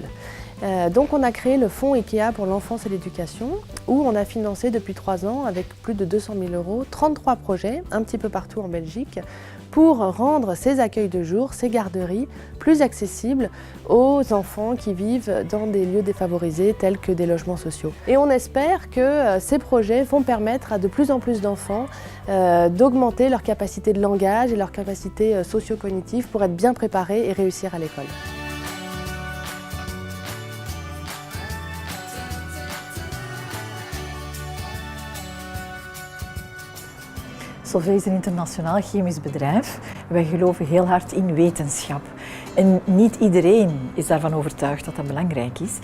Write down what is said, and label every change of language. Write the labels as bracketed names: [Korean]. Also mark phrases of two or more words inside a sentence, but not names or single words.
[French] Donc on a créé le fonds IKEA pour l'enfance et l'éducation où on a financé depuis 3 ans avec plus de 200 000 € 33 projets un petit peu partout en Belgique pour rendre ces accueils de jour, ces garderies plus accessibles aux enfants qui vivent dans des lieux défavorisés tels que des logements sociaux. Et on espère que ces projets vont permettre à de plus en plus d'enfants d'augmenter leur capacité de langage et leur capacité socio-cognitive pour être bien préparés et réussir à l'école. [Dutch] Solvay is een internationaal chemisch bedrijf. Wij geloven heel hard in wetenschap. En niet iedereen is daarvan overtuigd dat dat belangrijk is.